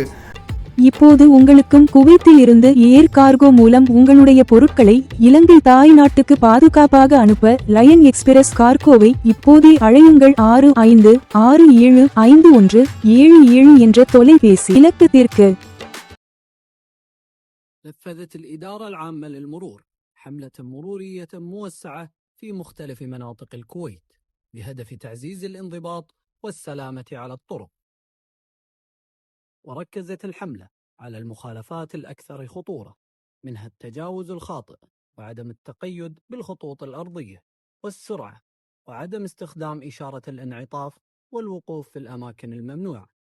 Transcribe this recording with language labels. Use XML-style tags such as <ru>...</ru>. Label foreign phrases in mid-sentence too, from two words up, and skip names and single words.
<ta>இப்போது உங்களுக்கும் குவைத்தில் இருந்து</ta> <en>air cargo</en> <ta>மூலம் உங்களுடைய பொருட்களை இலங்கை தாய் நாட்டுக்கு பாதுகாப்பாக அனுப்ப லயன் எக்ஸ்பிரஸ் கார்கோவை இப்போதே அழையுங்கள். 65675177 என்ற தொலைபேசி இலக்கத்திற்கு.</ta> <ar>نفذت الإدارة العامة للمرور حملة مرورية موسعة في مختلف مناطق الكويت بهدف تعزيز الانضباط والسلامة على الطرق. وركزت الحملة على المخالفات الأكثر خطورة، منها التجاوز الخاطئ وعدم التقيد بالخطوط الأرضية والسرعة وعدم استخدام إشارة الانعطاف والوقوف في الأماكن الممنوعة.</ar>